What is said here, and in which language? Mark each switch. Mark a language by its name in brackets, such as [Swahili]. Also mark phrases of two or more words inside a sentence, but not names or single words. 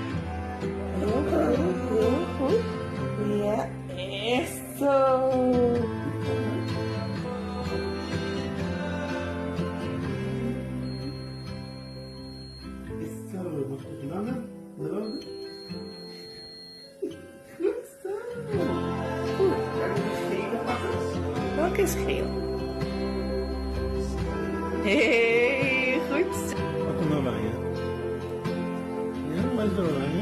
[English] Yeah. [Spanish] Eso. Eso. ¿Dónde? [Dutch] Goed zo. Goed. Kan je schelen pakken? Welke scheel? Hey, goed zo. Wat een oranje. Ja, waar is de oranje?